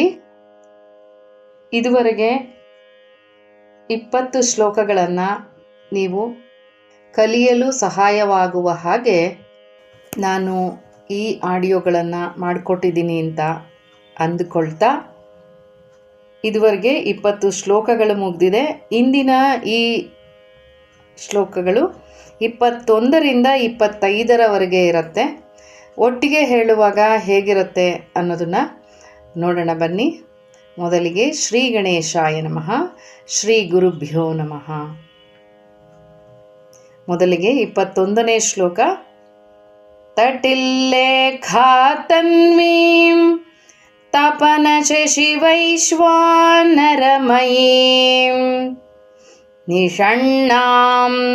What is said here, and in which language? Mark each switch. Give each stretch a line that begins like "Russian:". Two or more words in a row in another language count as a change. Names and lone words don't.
Kannada: ಇದುವರೆಗೆ 20 ಶ್ಲೋಕಗಳನ್ನು ನೀವು ಕಲಿಯಲು ಸಹಾಯವಾಗುವ ಹಾಗೆ ನಾನು ಈ ಆಡಿಯೋಗಳನ್ನು ಮಾಡಿಕೊಟ್ಟಿದ್ದೀನಿ ಅಂತ ಅಂದುಕೊಳ್ತಾ, ಇದುವರೆಗೆ 20 ಶ್ಲೋಕಗಳು ಮುಗಿದಿದೆ. ಇಂದಿನ ಈ ಶ್ಲೋಕಗಳು 21ರಿಂದ 25ರವರೆಗೆ ಇರುತ್ತೆ. ಒಟ್ಟಿಗೆ ಹೇಳುವಾಗ ಹೇಗಿರುತ್ತೆ ಅನ್ನೋದನ್ನು ನೋಡೋಣ ಬನ್ನಿ.
Sanskrit: ಮೊದಲಿಗೆ ಶ್ರೀ ಗಣೇಶಾಯ ನಮಃ, ಶ್ರೀ ಗುರುಭ್ಯೋ ನಮಃ.
Kannada: ಮೊದಲಿಗೆ 21ನೇ ಶ್ಲೋಕ.
Sanskrit: ತಟಿಲ್ಲೇಖಾತನ್ವೀಂ ತಪನ ಶಶಿವೈಶ್ವಾನರಮಯೀಂ ನಿಷಣ್ಣಾಂ